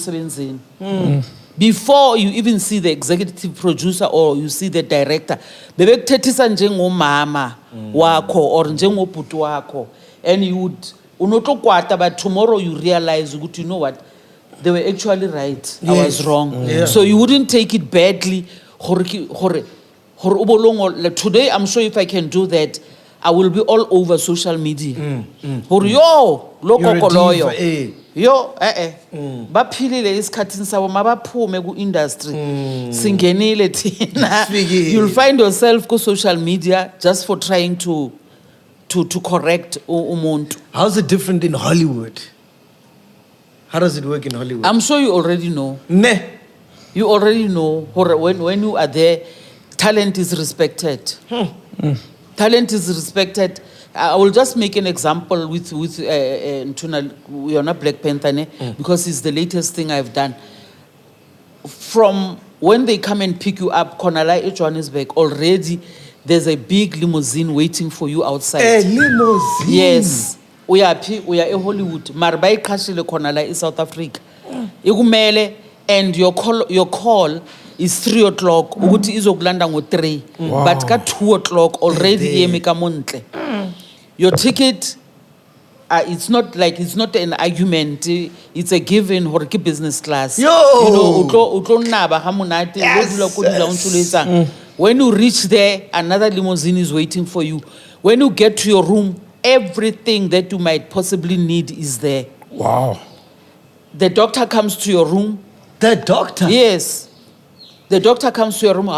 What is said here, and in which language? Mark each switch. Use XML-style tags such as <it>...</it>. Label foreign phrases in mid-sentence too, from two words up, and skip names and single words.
<en>Before you even see the executive producer or you see the director, and you would but tomorrow you realize, you know what, they were actually right. I was wrong. So you wouldn't take it badly. Today, I'm sure if I can do that, I will be all over social media.</en> <zu>Baphilile isikhathini sabo mabaphume ku industry singenile thina.</zu> <en>You'll find yourself ku social media just for trying to correct umuntu. How's it different in Hollywood? How does it work in Hollywood? I'm sure you already know. You already know when you are there, talent is respected. Talent is respected. I will just make an example with Ntuna. We are not Black Panther because it's the latest thing I've done. From when they come and pick you up, Konala Johannesburg, already there's a big limousine waiting for you outside. A limousine? Yes.</en> <zu>uyaphi uya eHollywood mara bayiqhashile khona la eSouth Africa ikumele</zu> <en>and your call is 3 o'clock</en> <zu>ukuthi izokulanda ngo3</zu> <en>but ka 2 o'clock already</en> <st>yemi ka montle</st> <en>your ticket it's not an argument, it's a given</en> <st>hore ke</st> <en>business class. Yo! You know,</en> <st>utlo naba ha monate</st> <en>when you reach there, another limousine is waiting for you. When you get to your room, everything that you might possibly need is there. Wow. The doctor comes to your room. The doctor? Yes. The doctor comes to your room.</en>